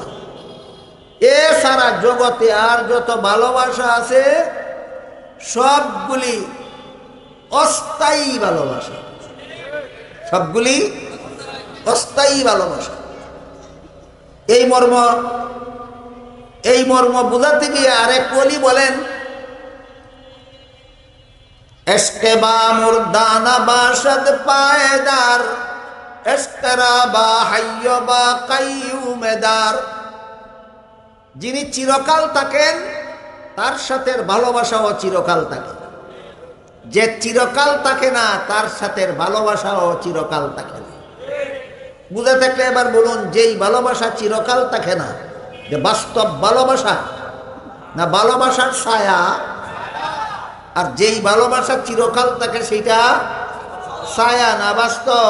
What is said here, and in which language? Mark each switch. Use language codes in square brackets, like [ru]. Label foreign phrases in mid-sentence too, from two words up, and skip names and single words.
[bn] এছাড়া জগতে আর যত ভালোবাসা আছে সবগুলি অস্থায়ী ভালোবাসা। সবগুলি অস্থায়ী ভালোবাসা। এই মর্ম বোঝাতে গিয়ে আরেক ওলি বলেন, [fa] عشق با مردانه باشد پایدار، عشق با حی با قیوم دار. [bn] যিনি চিরকাল থাকেন তার সাথে ভালোবাসাও চিরকাল থাকে, যে চিরকাল থাকে না তার সাথে ভালোবাসাও চিরকাল থাকে না। বুঝে থাকলে এবার বলুন, যেই ভালোবাসা চিরকাল থাকে না, যে বাস্তব ভালোবাসা না ভালোবাসার ছায়া, আর যেই ভালোবাসা চিরকাল থাকে সেটা ছায়া না বাস্তব।